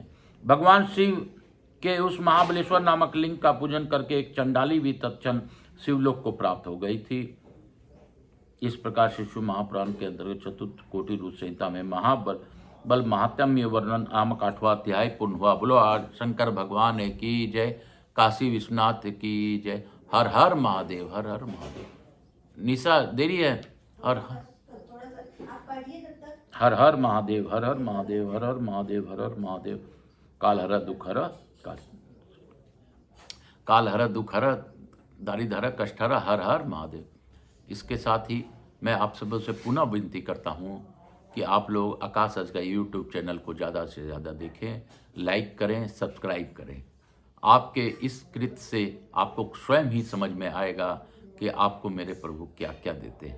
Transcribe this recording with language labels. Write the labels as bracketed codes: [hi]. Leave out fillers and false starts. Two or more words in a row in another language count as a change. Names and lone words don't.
[hi] भगवान शिव के उस महाबलेश्वर नामक लिंग का पूजन करके एक चंडाली भी तत्क्षण शिवलोक को प्राप्त हो गई थी। इस प्रकार से शिव महापुराण के अंतर्गत चतुर्थ कोटि रूप संहिता में महाबल महात्म्य वर्णन नामक 8वां अध्याय पूर्ण हुआ। बोलो आज शंकर भगवान की जय, काशी विश्वनाथ की जय। हर हर महादेव, हर हर महादेव। निशा देरी है। हर हर महादेव, हर हर महादेव, हर हर महादेव, हर हर महादेव। काल हर दुख हर, काल हर दुख हर, दारिद्र हर, कष्ट हर, हर हर महादेव। इसके साथ ही मैं आप सबों से पुनः विनती करता हूँ कि आप लोग आकाश आज का यूट्यूब चैनल को ज़्यादा से ज़्यादा देखें, लाइक करें, सब्सक्राइब करें। आपके इस कृत्य से आपको स्वयं ही समझ में आएगा कि आपको मेरे प्रभु क्या क्या देते हैं।